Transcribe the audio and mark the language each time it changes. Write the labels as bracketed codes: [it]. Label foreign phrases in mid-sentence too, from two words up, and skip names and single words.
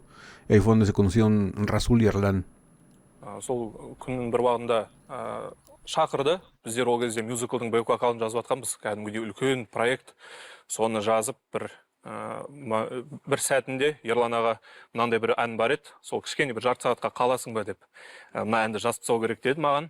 [es] Ahí fue donde se conocieron Rasul y Erlan. [kk] Сол күннің бір уақытында шақырды. Біздер ол кезде мюзиклдің бэк-вокалын жазып жатқанбыз. Кәдімгідей үлкен проект. Соны жазып бір сәтінде Ерлан аға мынандай бір ән бар еді. Сол кішкене бір жарты сағатқа қаласың ба деп. Мына әнді жазып тастау керек деді маған.